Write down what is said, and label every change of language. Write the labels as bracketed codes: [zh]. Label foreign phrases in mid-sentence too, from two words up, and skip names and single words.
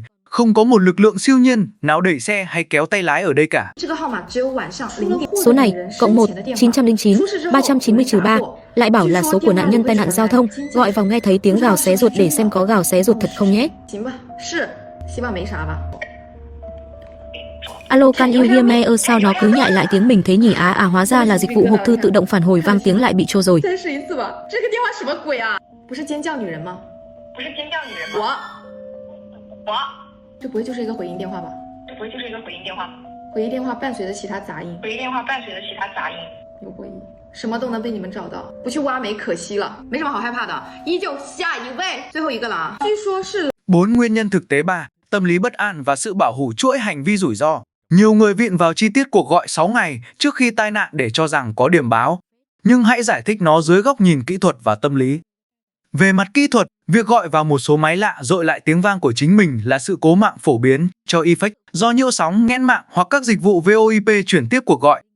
[vi] Không có một lực lượng siêu nhiên nào đẩy xe hay kéo tay lái ở đây cả. Số này, cộng 1, 909, 390-3, lại bảo là số của nạn nhân tai nạn giao thông, gọi vào nghe thấy tiếng gào xé ruột để xem có gào xé ruột thật không nhé. Alo, [en] can you hear me? [vi] Sao nó cứ nhại lại tiếng mình thế nhỉ? Hóa ra là dịch vụ hộp thư tự động phản hồi vang tiếng lại bị trôi rồi. [zh] 这不会就是一个回音电话吧？这不会就是一个回音电话吧？回音电话伴随着其他杂音，回音电话伴随着其他杂音，有回音，什么都能被你们找到，不去挖煤可惜了。没什么好害怕的，依旧下一位，最后一个了啊。据说是 [vi] 4 nguyên nhân thực tế 3, tâm lý bất an và sự bảo hủ chuỗi hành vi rủi ro. Nhiều người vịn vào chi tiết cuộc gọi 6 ngày trước khi tai nạn để cho rằng có điểm báo, nhưng hãy giải thích nó dưới góc nhìn kỹ thuật và tâm lý. Về mặt kỹ thuật, việc gọi vào một số máy lạ dội lại tiếng vang của chính mình là sự cố mạng phổ biến cho effect do nhiễu sóng, nghẽn mạng hoặc các dịch vụ VoIP chuyển tiếp cuộc gọi.